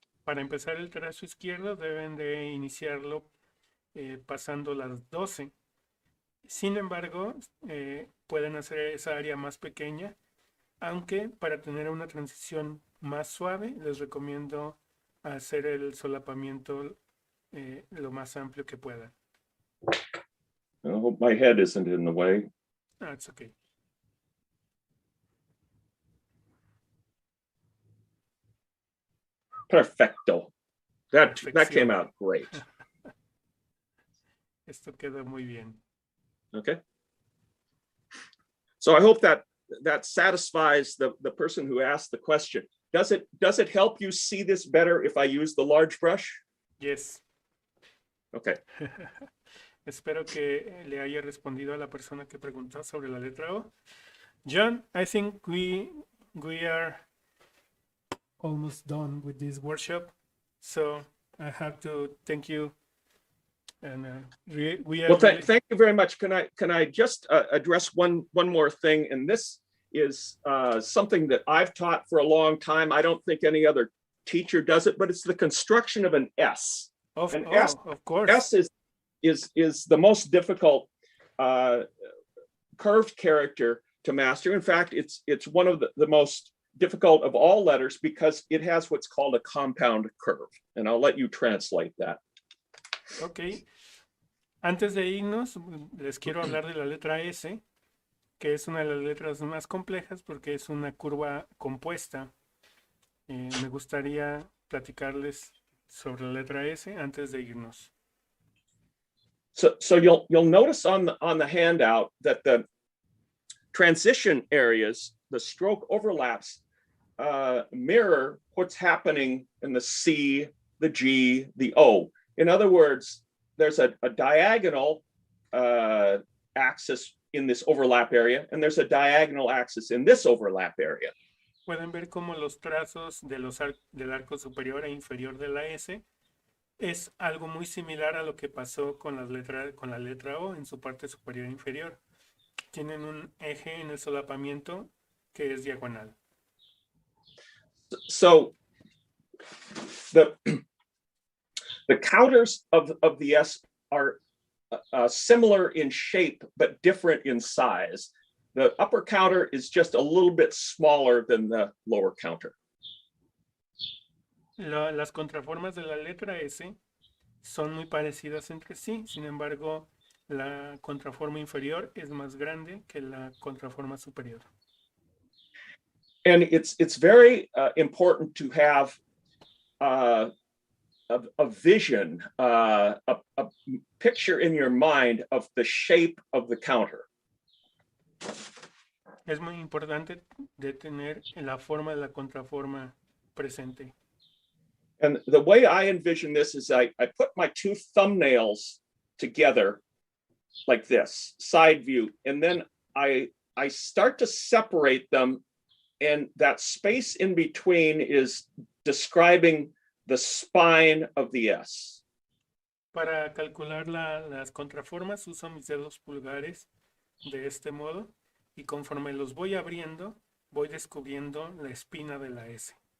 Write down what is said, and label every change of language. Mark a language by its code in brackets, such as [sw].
[es] Para empezar el trazo izquierdo deben de iniciarlo pasando las 12. Sin embargo, pueden hacer esa área más pequeña, aunque para tener una transición más suave les recomiendo hacer el solapamiento lo más amplio que puedan. [en] I hope my head isn't in the way. That's okay. Perfecto. That came out great. [es] Esto quedó muy bien. [en] Okay. So I hope that satisfies the person who asked the question. Does it help you see this better if I use the large brush? Yes. Okay. [es] Espero que le haya respondido a la persona que preguntó sobre la letra O. [en] John, I think we are almost done with this workshop, so I have to thank you. And we are. Well, thank you very much. Can I just address one more thing? And this is something that I've taught for a long time. I don't think any other teacher does it, but it's the construction of an S. Of course. S is the most difficult curved character to master. In fact, it's one of the most difficult of all letters because it has what's called a compound curve. And I'll let you translate that. Ok. [es] Antes de irnos, les quiero hablar de la letra S, que es una de las letras más complejas porque es una curva compuesta. Me gustaría platicarles sobre la letra S antes de irnos. [en] So you'll notice on the handout that the transition areas, the stroke overlaps, mirror what's happening in the C, the G, the O. In other words, there's a diagonal axis in this overlap area, and there's a diagonal axis in this overlap area. [es] Pueden ver cómo los trazos de del arco superior e inferior de la S es algo muy similar a lo que pasó con la letra O en su parte superior e inferior. Tienen un eje en el solapamiento que es diagonal. [en] So the counters of the S are similar in shape, but different in size. The upper counter is just a little bit smaller than the lower counter. [es] Las contraformas de la letra S son muy parecidas entre sí, sin embargo, la contraforma inferior es más grande que la contraforma superior. [en] And it's very important to have a vision, a picture in your mind of the shape of the counter. [es] Es muy importante de tener la forma de la contraforma presente. [en] And the way I envision this is I put my two thumbnails together like this, side view, and then I start to separate them, and that space in between is describing the spine of the S. [es] Para calcular las contraformas uso mis dedos pulgares de este modo y conforme los voy abriendo voy descubriendo la espina de la S.